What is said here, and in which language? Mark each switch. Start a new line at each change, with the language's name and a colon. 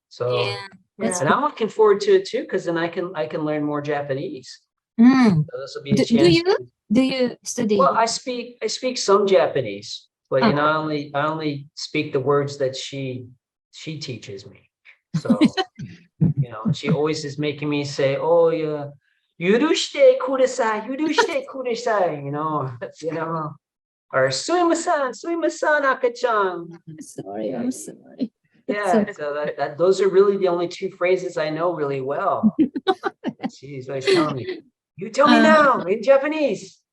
English: So and I'm looking forward to it too, because then I can learn more Japanese. So this will be a chance. Do you study? Well, I speak some Japanese, but I only speak the words that she teaches me. So she always is making me say, oh yeah.
Japanese: 許してください, 許してください, or すいません,赤-chan.
English: Sorry, I'm sorry. Yeah, so those are really the only 2 phrases I know really well. She's always telling me, you tell me now in Japanese.